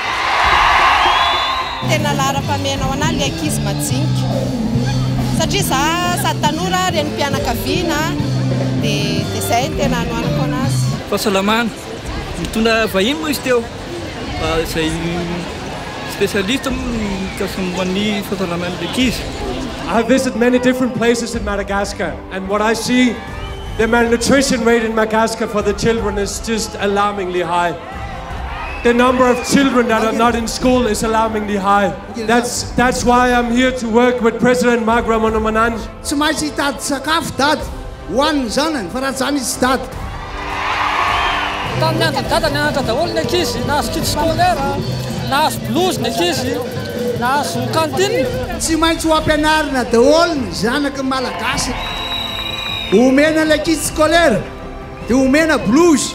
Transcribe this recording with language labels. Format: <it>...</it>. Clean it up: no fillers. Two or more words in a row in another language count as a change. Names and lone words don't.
<mg>tena lara-pamenao anazy le ankizy majinika satria za sady tanora reny mpianakaviana de zay ny tena anoanako anazy fahasalamana mitondra vahiny moa izy teo zay spécialiste mikasiman'ny fahasalamana le ankizy</mg> <en>I have visited many different places in Madagascar, and what I see, the malnutrition rate in Madagascar for the children is just alarmingly high. The number of children that are not in school is alarmingly high. That's why I'm here to work with President Magra Monomananj.</en> <mg>Tsy maintsy hitady sakafo dady ho an'ny zanany fa raha zany izy dady tamin'ny andro dada nianatra daholo ny ankizy nahazo</mg> <fr>kit scolaire</fr> <mg>nahazo blouse ny ankizy nahazo cantine tsy maintsy ho ampianarina daholo ny zanaky malagasy omena le</mg> <fr>kit scolaire</fr> <mg>de omena blouse</mg>